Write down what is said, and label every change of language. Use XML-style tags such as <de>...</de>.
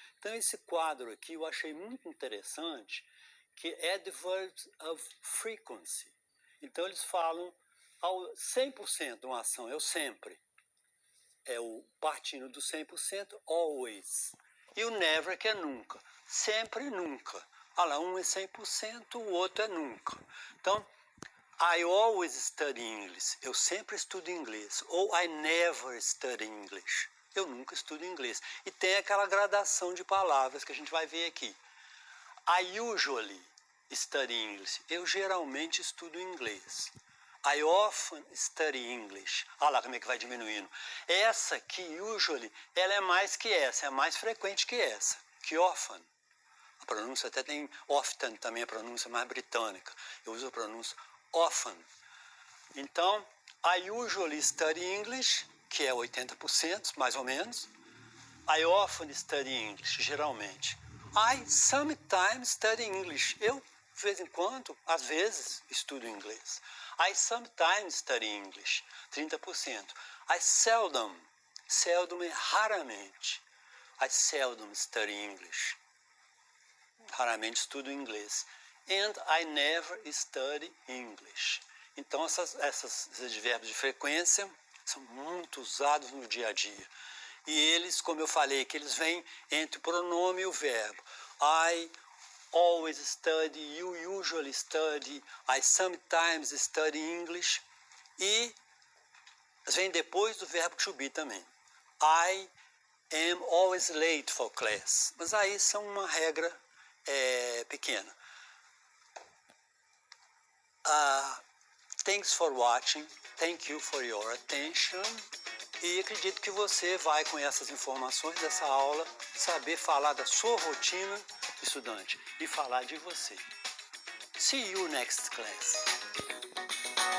<pt>Então, esse quadro aqui eu achei muito interessante, que é adverbs of frequency. Então, eles falam ao 100% uma ação, é o sempre. É o partindo do 100%, always. E o never, que é nunca. Sempre e nunca. Olha lá, um é 100%, o outro é nunca.</pt> <en>Então, I always study English.</en> <pt>Eu sempre estudo inglês.</pt> <en>Ou I never study English.</en> <pt>Eu nunca estudo inglês. E tem aquela gradação de palavras que a gente vai ver aqui.</pt> <en>I usually study English.</en> <pt>Eu geralmente estudo inglês.</pt> <en>I often study English.</en> <pt>Olha lá como é que vai diminuindo. Essa aqui, usually, ela é mais que essa, é mais frequente que essa, que often. A pronúncia até tem often também, a pronúncia mais britânica. Eu uso a pronúncia often. Então,</pt> <en>I usually study English,</en> <pt>que é 80%, mais ou menos.</pt> <en>I often study English, geralmente. I sometimes study English.</en> <pt>Eu, de vez em quando, às vezes, estudo inglês.</pt> <en>I sometimes study English, 30%.</en> <pt>I seldom é raramente.</pt> <en>I seldom study English.</en> <pt>Raramente estudo inglês.</pt> <en>And I never study English.</en> <pt>Então, esses advérbios de frequência são muito usados no dia a dia. E eles, como eu falei, que eles vêm entre o pronome e o verbo.</pt> <en>I always study, you usually study, I sometimes study English.</en> <pt>E vem depois do verbo to be também.</pt> <en>I am always late for class.</en> <pt>Mas aí são uma regra pequena.</pt> <en>Thanks for watching. Thank you for your attention.</en> <pt>E acredito que você vai, com essas informações dessa aula, saber falar da sua rotina estudante, e falar de você.</pt> <en>See you next class.</en>